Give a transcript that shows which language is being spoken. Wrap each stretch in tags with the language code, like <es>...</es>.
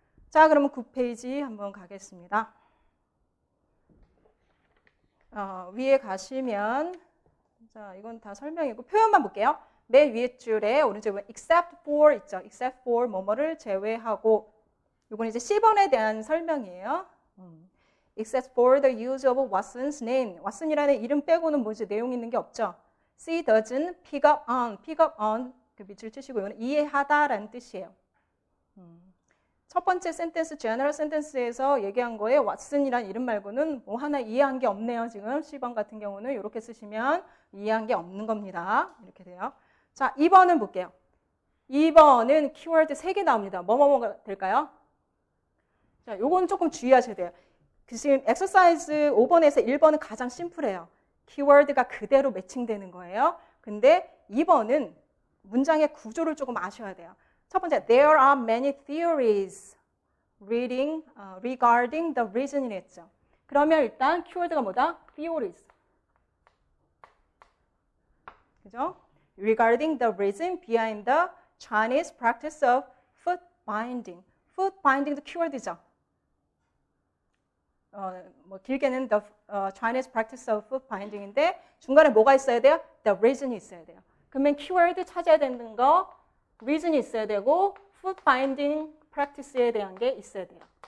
<ko>자, 그러면 9페이지 한번 가겠습니다. 위에 가시면, 자, 이건 다 설명이고 표현만 볼게요. 맨 위에 줄에 오른쪽에 보면 except for 있죠. except for 뭐뭐를 제외하고, 이건 이제 C번에 대한 설명이에요.</ko> <en>except for the use of Watson's name.</en> <ko>왓슨이라는 이름 빼고는 뭐지 내용 있는 게 없죠.</ko> <en>C doesn't pick up on</en> <ko>그 밑줄 치시고 이건 이해하다라는 뜻이에요. 첫 번째 센텐스, general sentence에서 얘기한 거에 왓슨이란 이름 말고는 뭐 하나 이해한 게 없네요. 지금 10번 같은 경우는 이렇게 쓰시면 이해한 게 없는 겁니다. 이렇게 돼요. 자, 2번은 볼게요. 2번은 키워드 3개 나옵니다. 뭐가 될까요? 자, 요거는 조금 주의하셔야 돼요. 지금 엑서사이즈 5번에서 1번은 가장 심플해요. 키워드가 그대로 매칭되는 거예요. 근데 2번은 문장의 구조를 조금 아셔야 돼요. 첫 번째,</ko> <en>there are many theories regarding the reason 했죠.</en> <ko>그러면 일단 키워드가 뭐다?</ko> <en>theories.</en> <ko>그죠?</ko> <en>regarding the reason behind the Chinese practice of foot binding.</en> <ko>foot binding도 키워드죠. 뭐 길게는</ko> <en>the Chinese practice of foot binding</en> <ko>인데 중간에 뭐가 있어야 돼요? the reason이 있어야 돼요. 그러면 키워드 찾아야 되는 거 reason이 있어야 되고 foot binding practice에 대한 게 있어야 돼요.</ko>